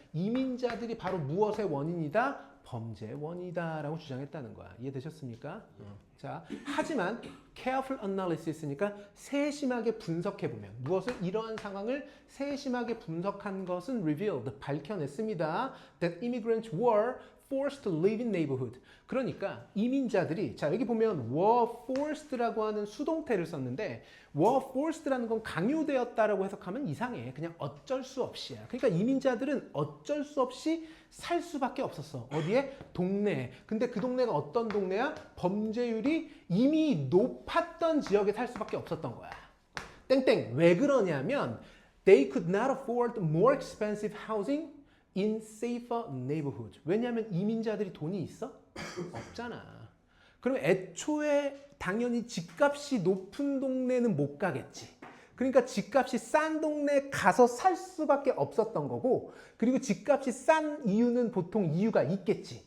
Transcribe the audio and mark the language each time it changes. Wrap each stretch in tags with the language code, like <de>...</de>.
<ko>이민자들이 바로 무엇의 원인이다? 범죄의 원인이다 라고 주장했다는 거야. 이해되셨습니까? 자, 하지만</ko> <en>careful analysis</en> <ko>니까 세심하게 분석해보면, 무엇을? 이러한 상황을 세심하게 분석한 것은 revealed, 밝혀냈습니다.</ko> <en>That immigrants were forced to live in neighborhood.</en> <ko>그러니까 이민자들이, 자 여기 보면</ko> <en>were forced</en> <ko>라고 하는 수동태를 썼는데 were forced라는 건 강요되었다라고 해석하면 이상해. 그냥 어쩔 수 없이야. 그러니까 이민자들은 어쩔 수 없이 살 수밖에 없었어. 어디에? 동네에. 근데 그 동네가 어떤 동네야? 범죄율이 이미 높았던 지역에 살 수밖에 없었던 거야. 땡땡. 왜 그러냐면</ko> <en>they could not afford more expensive housing in safer neighborhood.</en> <ko>왜냐하면 이민자들이 돈이 있어? 없잖아. 그럼 애초에 당연히 집값이 높은 동네는 못 가겠지. 그러니까 집값이 싼 동네에 가서 살 수밖에 없었던 거고, 그리고 집값이 싼 이유는 보통 이유가 있겠지.</ko>